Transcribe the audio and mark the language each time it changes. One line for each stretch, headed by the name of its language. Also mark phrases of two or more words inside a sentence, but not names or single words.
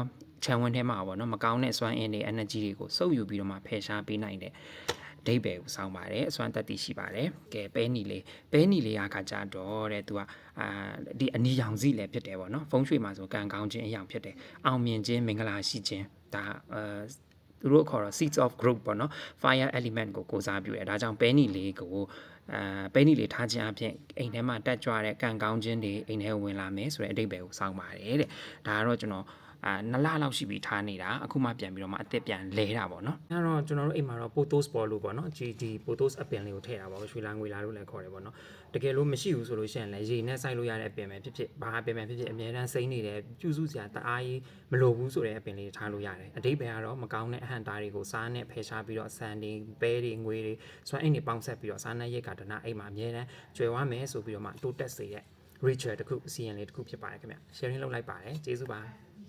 Burmese: ခြံဝန်းထဲမှာပေါ့နော်မကောင်းတဲ့စွမ်းအင်တွေ energy တွေကိုစုပ်ယူပြီးတော့မှဖယ်ရှားပေးနိုင်တဲ့အဓိပ္ပာယ်ကိုစောင်းပါတယ်အစွမ်းတက်တည်ရှိပါတယ်ကဲပဲနီလေးကကြတော့တဲ့သူကဒီအနီရောင်စီလည်းဖြစ်တယ်ပေါ့နော်ဖုံးရွှေမှာဆိုကံကောင်းခြင်းအရာဖြစ်တယ် အောင်မြင်ခြင်းမင်္ဂလာရှိခြင်းဒါသူတို့ခေါ်တော့
English: seeds of growth
Burmese: ပေါ့နော်
English: fire element
Burmese: ကိုစားပြုတယ်ဒါကြောင့်ပဲနီလေးကိုပဲနီလေးထားခြင်းအပြင်အိမ်ထဲမှာတက်ကြွတဲ့ကံကောင်းခြင်းတွေ အိမ်ထဲဝင်လာမယ်ဆိုတဲ့အဓိပ္ပာယ်ကိုစောင်းပါတယ်တဲ့ဒါကတော့ကျွန်တော်2လလောက်ရှိပြီထားနေတာအခုမှပြန်ပြီးတော့မှအသက်ပြန်လဲတာပေါ့နော်အဲ့တော့ ကျွန်တော်တို့အိမ်မှာတော့ potos ပေါ်လို့ပေါ့နော် GD potos အပင်လေးကိုထည့်တာပေါ့ရွှေလာငွေလာလို့လည်းခေါ်တယ်ပေါ့နော်တကယ်လို့မရှိဘူးဆိုလို့ရှိရင်လည်းရေနဲ့စိုက်လို့ရတဲ့အပင်ပဲဖြစ်ဖြစ်ဘာအပင်ပဲဖြစ်ဖြစ်အများတန်းစိမ့်နေတယ်ကျူစုစရာတအားကြီးမလိုဘူးဆိုတဲ့အပင်လေးထားလို့ရတယ်အဓိပ္ပာယ်ကတော့မကောင်းတဲ့အဟန့်တာတွေကိုစားနဲ့ဖယ်ရှားပြီးတော့ဆန်တွေပဲတွေငွေတွေစွမ်းအင်တွေပေါင်းဆက်ပြီးတော့စားနပ်ရိက္ခာဒနာအိမ်မှာအများတန်းကျွယ်ဝမယ်ဆိုပြီးတော့မှတိုးတက်စေတဲ့ ritual တစ်ခုအစီအရင်လေးတစ်ခုဖြစ်ပါတယ်ခင်ဗျ sharing လုပ်လိုက်ပါတယ်ကျေးဇူးပါ